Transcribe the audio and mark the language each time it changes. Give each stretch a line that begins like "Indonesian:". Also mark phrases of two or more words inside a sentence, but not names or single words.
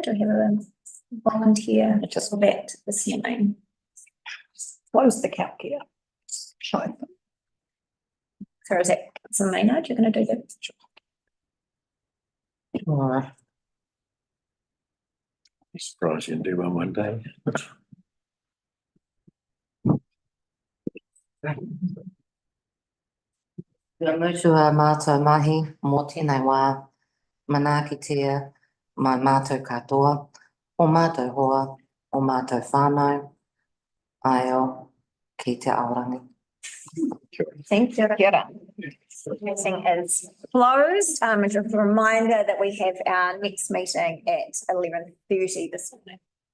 English: Do we have a volunteer just for that this evening? Close the cap here. Sure. So is that Councillor Maynard, you're going to do that? Alright. Surprised you can do one day.
Māori: Kia mutu a mātou mahi, mō tēnei wā, manakitia, mai mātou katoa, o mātou hoa, o mātou whānau, ai o, ki te aorangi.
English: Thank you.
Māori: Kia ora.
English: Meeting is closed. Just a reminder that we have our next meeting at 11:30 this morning.